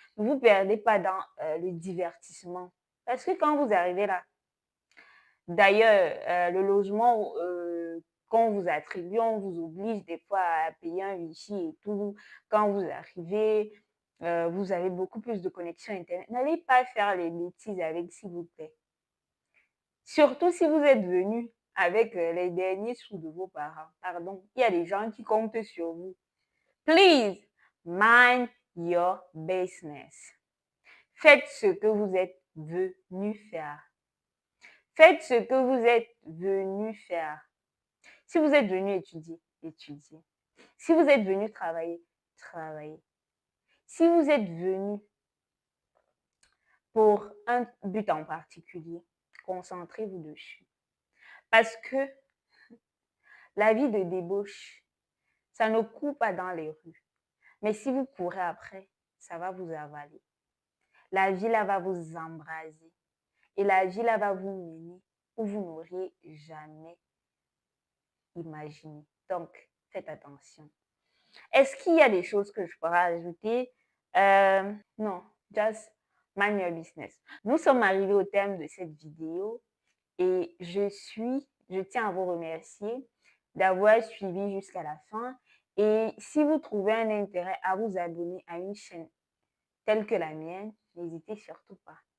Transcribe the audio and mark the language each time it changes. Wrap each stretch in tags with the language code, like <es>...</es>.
<fr>Ne vous perdez pas dans le divertissement. Parce que quand vous arrivez là, d'ailleurs, le logement qu'on vous attribue, on vous oblige des fois à payer un wifi et tout. Quand vous arrivez, vous avez beaucoup plus de connexion Internet. N'allez pas faire les bêtises avec, s'il vous plaît. Surtout si vous êtes venu avec les derniers sous de vos parents. Pardon, il y a des gens qui comptent sur vous.</fr> <en>Please, mind your business.</en> <fr>Faites ce que vous êtes venu faire. Faites ce que vous êtes venu faire. Si vous êtes venu étudier, étudiez. Si vous êtes venu travailler, travaillez. Si vous êtes venu pour un but en particulier, concentrez-vous dessus. Parce que la vie de débauche, ça ne court pas dans les rues. Mais si vous courez après, ça va vous avaler. La vie là va vous embraser. Et la vie là va vous mener où vous n'auriez jamais imaginé. Donc, faites attention. Est-ce qu'il y a des choses que je pourrais ajouter?</fr> <en>Non, just mind your business.</en> <fr>Nous sommes arrivés au terme de cette vidéo et je tiens à vous remercier d'avoir suivi jusqu'à la fin Et si vous trouvez un intérêt à vous abonner à une chaîne telle que la mienne, n'hésitez surtout pas.</fr>